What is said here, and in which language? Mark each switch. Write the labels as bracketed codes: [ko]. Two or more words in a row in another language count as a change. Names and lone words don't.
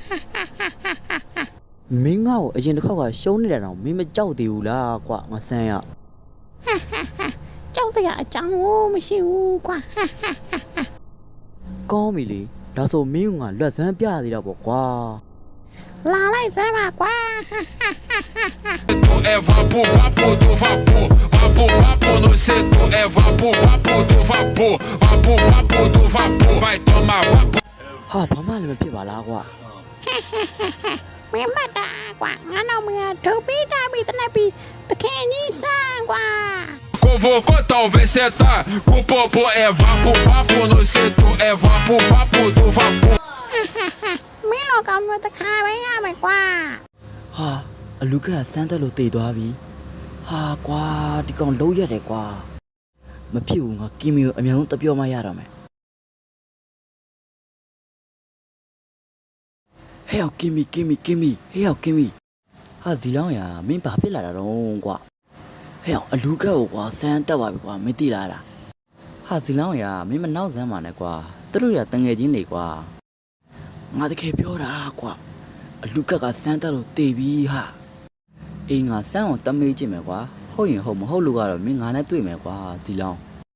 [my] မင်းငါ့ကိုအရင်တစ်ခေါက်ကရှုံးနေတာတော့မင်းမကြောက်သေးဘူးလားကွာငါစမ်းရ ကြောက်စရာအကြောင်းမရှိဘူးကွာ ကောင်းပြီလေဒါဆိုမင်းကလွတ်စွမ်းပြသေးတော့ပေါ့ကွာ လာလိုက်စမ်းပါကွာ [pt] É vapor, vapor do vapor. Vapor, vapor no setor. É vapor, vapor do vapor. Vapor, vapor do vapor. Vai tomar vapor. [my] ဟာဘာမှလည်းမဖြစ်ပါလားကွာ မင်းမတာကွာငါတော့မင်းထုတ်ပြီးတာပြီးတနက်ပြီးတခင်ကြီးစမ်းကွာ [pt] Convocou, talvez cê tá. Com popô é vapor, vapor no setor. É vapor, vapor do vapor. [my] မင်းလောကမျိုးတခါပဲရမယ်ကွာ ဟာအလူကစမ်းတက်လို့တည်သွားပြီဟာကွာဒီကောင်လုံးရတယ်ကွာမဖြစ်ဘူးငါကီမီကိုအများဆုံးတပြောမှရတော့မယ် ဟဲ့ကီမီဟဲ့ကီမီဟာဇီလောင်းရမင်းဘာဖြစ်လာတာတော့ကွာဟဲ့အလူကကိုကွာစမ်းတက်ပါပြီကွာမသိလားဟာဇီလောင်းရမင်းမနောက်စမ်းပါနဲ့ကွာသူတို့ရတငယ်ချင်းလေကွာငါတကယ်ပြောတာကွာအလူကစမ်းတက်လို့တည်ပြီဟာအေးငါစမ်းအောင်တမေးကြည့်မယ်ကွာဟုတ်ရင်ဟုတ်မဟုတ်လို့ကတော့မင်းငါနဲ့တွေ့မယ်ကွာဇီလောင်း